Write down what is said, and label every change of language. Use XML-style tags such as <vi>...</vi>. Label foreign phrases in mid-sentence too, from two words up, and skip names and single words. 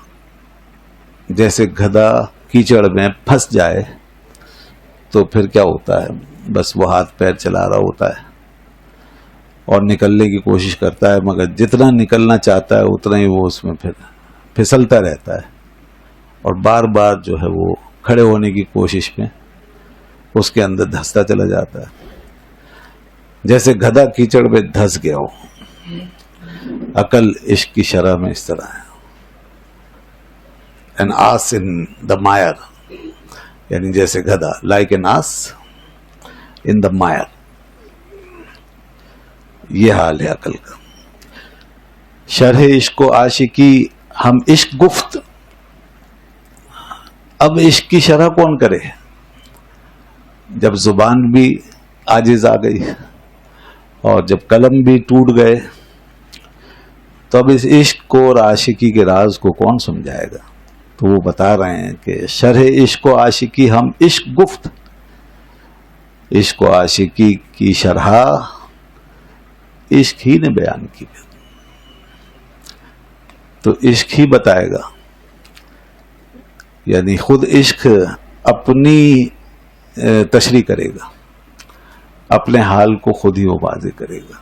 <ur>جیسے گدھا کیچڑ میں پھنس جائے تو پھر کیا ہوتا ہے، بس وہ ہاتھ پیر چلا رہا ہوتا ہے اور نکلنے کی کوشش کرتا ہے، مگر جتنا نکلنا چاہتا ہے اتنا ہی وہ اس میں پھر پھسلتا رہتا ہے اور بار بار جو ہے وہ کھڑے ہونے کی کوشش میں اس کے اندر دھستا چلا جاتا ہے. جیسے گدھا کیچڑ میں دھس گیا ہو. عقل عشق کی شرح میں اس طرح ہے.</ur> <en>an ass in the mire،</en> <ur>یعنی جیسے گدھا،</ur> <en>like an ass in the mire.</en> <ur>یہ حال ہے عقل کا.</ur> <fa>شرح عشق و عاشقی ہم عشق گفت.</fa> <ur>اب عشق کی شرح کون کرے جب زبان بھی عاجز آ گئی اور جب قلم بھی ٹوٹ گئے؟ تو اب اس عشق کو اور عاشقی کے راز کو کون سمجھائے گا؟ تو وہ بتا رہے ہیں کہ</ur> <fa>شرح عشق و عاشقی ہم عشق گفت.</fa> <ur>عشق و عاشقی کی شرح عشق ہی نے بیان کی، تو عشق ہی بتائے گا. یعنی خود عشق اپنی تشریح کرے گا، اپنے حال کو خود ہی وہ واضح کرے گا.</ur>